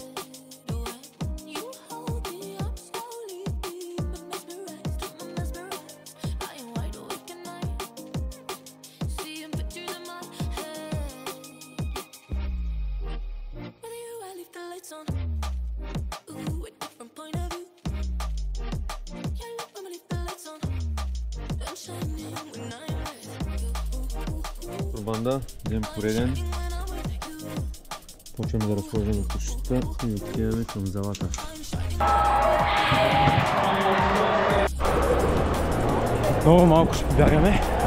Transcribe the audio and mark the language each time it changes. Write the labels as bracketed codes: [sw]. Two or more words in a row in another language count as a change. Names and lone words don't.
[en] When you hold me, I'm slowly being mesmerized. I'm mesmerized. Lying wide awake at night. Seeing pictures in my head. With you, I leave the lights on. Ooh, a different point of view. [bg] Банда, ден пореден. Почваме да разхождаме кучета и отиваме към залата. Много малко ще побягаме.